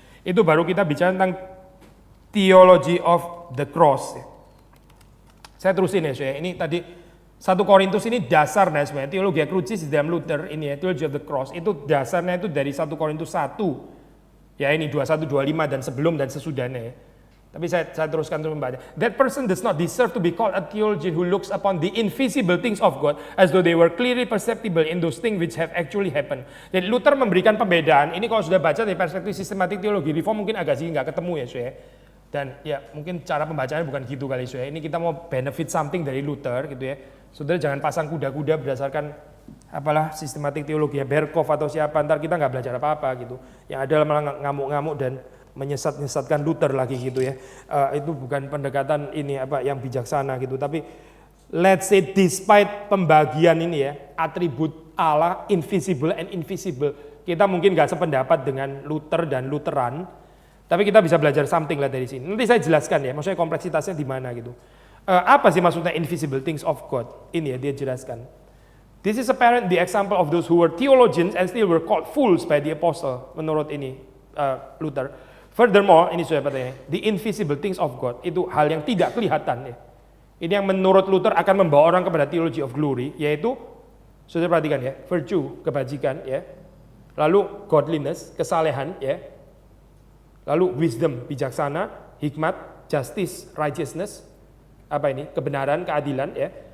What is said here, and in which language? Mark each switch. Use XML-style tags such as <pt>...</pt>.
<id>Itu baru kita bicara tentang</id> <en>theology of the cross.</en> <id>Ya. Saya terusin ya, ini tadi 1 Korintus ini dasarnya sebenarnya teologi krucis di dalam Luther ini ya,</id> <en>theology of the cross</en> <id>itu dasarnya itu dari 1 Korintus 1 ya, ini 21, 25 dan sebelum dan sesudahnya ya. Tapi saya teruskan terus membaca.</id> <en>That person does not deserve to be called a theologian who looks upon the invisible things of God as though they were clearly perceptible in those things which have actually happened.</en> <id>Jadi Luther memberikan pembedaan ini kalau sudah baca dari perspektif sistematik teologi reform mungkin agak sih nggak ketemu ya saya. Dan ya mungkin cara pembacaannya bukan gitu kali saya. Ini kita mau</id> <en>benefit something</en> <id>dari Luther gitu ya. Saudara jangan pasang kuda-kuda berdasarkan apalah sistematik teologi Berkov atau siapa, ntar kita nggak belajar apa-apa gitu. Yang ada malah ngamuk-ngamuk dan menyesatkan Luther lagi gitu ya. Itu bukan pendekatan ini apa yang bijaksana gitu. Tapi</id> <en>let's say</en> <id>despite pembagian ini ya, atribut Allah</id> <en>invisible and invisible,</en> <id>kita mungkin nggak sependapat dengan Luther dan Lutheran, tapi kita bisa belajar something lah dari sini. Nanti saya jelaskan ya, maksudnya kompleksitasnya di mana gitu. Apa sih maksudnya</id> <en>invisible things of God?</en> <id>Ini ya dia jelaskan.</id> <en>This is apparent the example of those who were theologians and still were called fools by the apostle.</en> <id>Menurut ini Luther.</id> <en>Furthermore,</en> <id>ini sudah katanya,</id> <en>the invisible things of God</en> <id>itu hal yang tidak kelihatan ya. Ini yang menurut Luther akan membawa orang kepada</id> <en>theology of glory,</en> <id>yaitu sudah perhatikan ya, virtue, kebajikan ya. Lalu godliness, kesalehan ya. Lalu wisdom, bijaksana, hikmat, justice, righteousness, apa ini? Kebenaran, keadilan ya.</id>